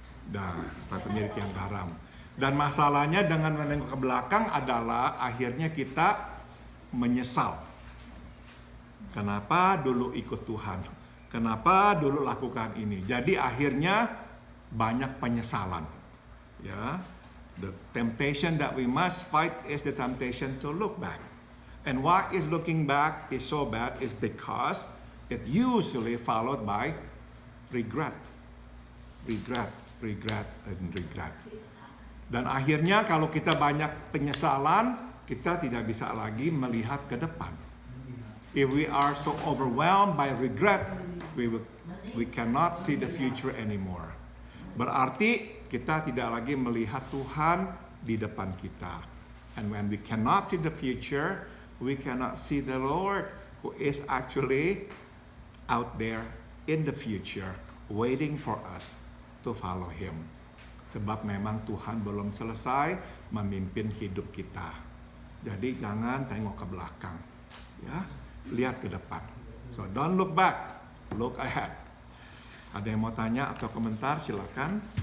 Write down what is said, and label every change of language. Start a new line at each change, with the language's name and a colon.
Indonesian: Dan takutnya di tiang garam. Dan masalahnya dengan menengok ke belakang adalah akhirnya kita menyesal. Kenapa dulu ikut Tuhan? Kenapa dulu lakukan ini? Jadi akhirnya banyak penyesalan.
English: Ya, the temptation that we must fight is the temptation to look back. And why is looking back is so bad is because it usually followed by regret. Regret, regret, and regret.
Indonesian: Dan akhirnya kalau kita banyak penyesalan, kita tidak bisa lagi melihat ke depan.
English: If we are so overwhelmed by regret, we cannot see the future anymore.
Indonesian: Berarti kita tidak lagi melihat Tuhan di depan kita.
English: And when we cannot see the future, we cannot see the Lord who is actually out there in the future, waiting for us to follow Him.
Indonesian: Sebab memang Tuhan belum selesai memimpin hidup kita. Jadi jangan tengok ke belakang. Ya, lihat ke depan.
English: So don't look back, look ahead.
Indonesian: Ada yang mau tanya atau komentar, silakan.